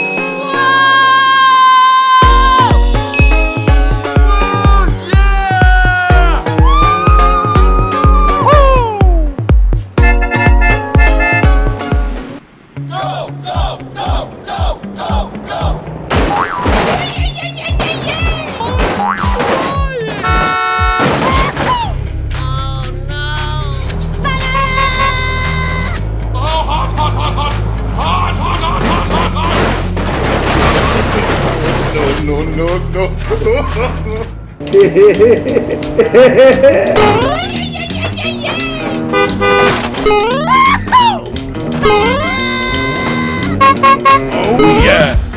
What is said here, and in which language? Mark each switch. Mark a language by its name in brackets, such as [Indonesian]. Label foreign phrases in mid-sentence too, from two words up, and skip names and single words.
[English] Go, go, go, go, go, go! Oh no! Oh, hot, hot, hot, hot! Hot, hot, hot, hot, hot, hot! No, no, no, no. Oh, yeah.